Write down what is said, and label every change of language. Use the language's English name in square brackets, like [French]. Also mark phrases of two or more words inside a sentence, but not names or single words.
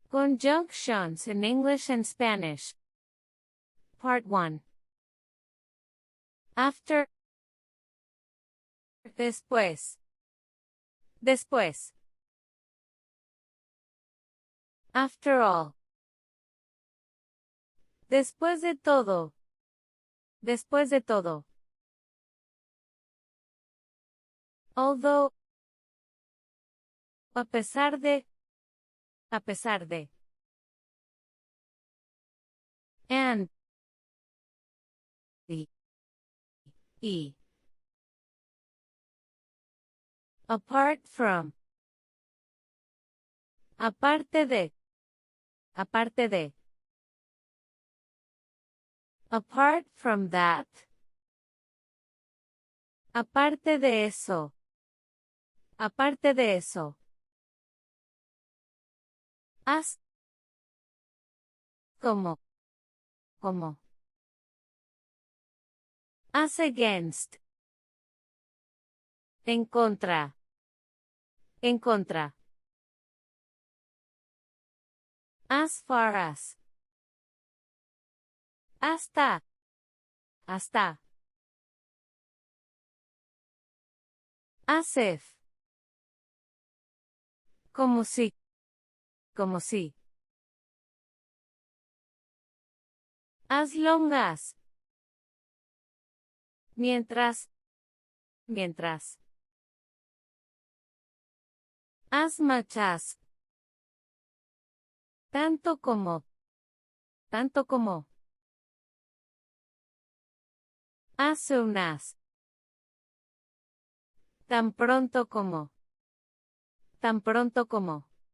[English] Conjunctions in English and Spanish. Part 1. After. [Spanish] Después. Después. [English] After all. [Spanish] Después de todo. Después de todo. Although. A pesar de. A pesar de. [English] And. Y. Apart from. [Spanish] Aparte de. Aparte de. [English] Apart from that. [Spanish] Aparte de eso. Aparte de eso. As. Como. Como. [English] As against. [Spanish] En contra. En contra. [English] As far as. [Spanish] Hasta. Hasta. [English] As if. [Spanish] Como si. Como si. [English] As long as. [Spanish] Mientras. Mientras. [English] As much as. [Spanish] Tanto como. Tanto como. [English] As soon as. [Spanish] Tan pronto como. Tan pronto como.